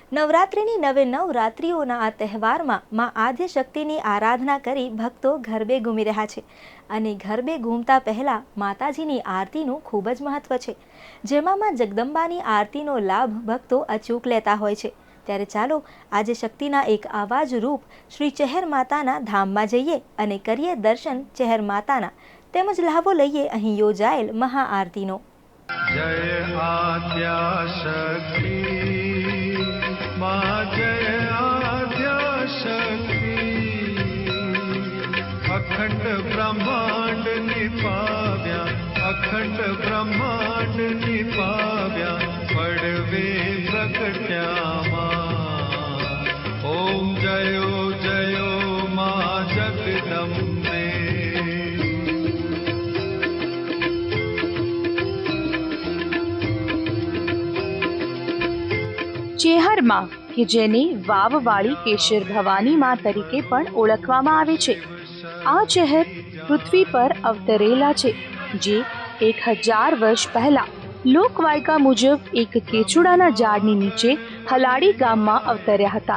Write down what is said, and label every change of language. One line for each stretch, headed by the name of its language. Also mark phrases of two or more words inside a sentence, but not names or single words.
Gujarati: નવરાત્રિની 9 રાત્રિઓના આ તહેવારમાં માં આદ્યશક્તિની આરાધના કરી ભક્તો ગરબે ઘૂમી રહ્યા છે અને ગરબે ઘૂમતા પહેલા માતાજીની આરતીનું ખૂબ જ મહત્વ છે, જેમાં માં જગદંબાની આરતીનો લાભ ભક્તો અચૂક લેતા હોય છે। ત્યારે ચાલો આજે શક્તિના એક આવા જ રૂપ શ્રી ચેહર માતાના ધામમાં જઈએ અને કરીએ દર્શન ચેહર માતાના, તેમજ લાભો લઈએ અહીં યોજાયેલ મહાઆરતીનો। જય આદ્યા શક્તિ માં જય આદ્યા શક્તિ અખંડ બ્રહ્માંડ નિપાવ્યા અખંડ બ્રહ્માંડ નિપાવ્યા પડવે પ્રકટ્યા માં। ઓમ જયો જયો માં જગદંબે। ચેહર માં કે જેને વાવવાળી કેશર ભવાની માં તરીકે પણ ઓળખવામાં આવે છે, આ ચેહર પૃથ્વી પર અવતરેલા છે, જે 1000 વર્ષ પહેલા લોકવાયકા મુજબ એક કેચુડાના ઝાડની નીચે હલાડી ગામમાં અવતર્યા હતા।